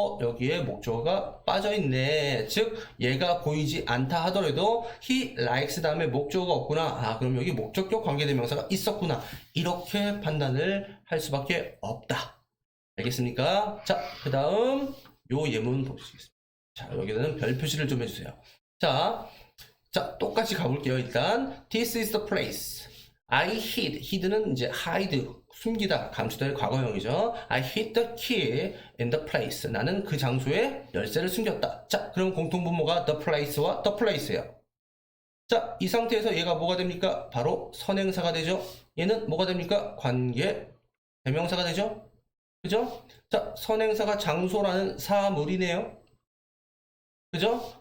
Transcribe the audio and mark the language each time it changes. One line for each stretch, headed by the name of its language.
Korean: 여기에 목적어가 빠져있네. 즉 얘가 보이지 않다 하더라도 he likes 다음에 목적어가 없구나. 아, 그럼 여기 목적격 관계대명사가 있었구나. 이렇게 판단을 할 수밖에 없다. 알겠습니까? 자, 그 다음 요 예문 보시겠습니다. 자, 여기는 별 표시를 좀 해주세요. 자, 똑같이 가볼게요.
English: 일단 this is the place.
Korean: I hid는 이제 hide, 숨기다, 감추다의 과거형이죠.
English: I hid the key in the place.
Korean: 나는 그 장소에 열쇠를 숨겼다. 자, 그럼 공통분모가 the place와 the place예요. 자, 이 상태에서 얘가 뭐가 됩니까? 바로 선행사가 되죠. 얘는 뭐가 됩니까? 관계 대명사가 되죠. 그죠? 자, 선행사가 장소라는 사물이네요. 그죠?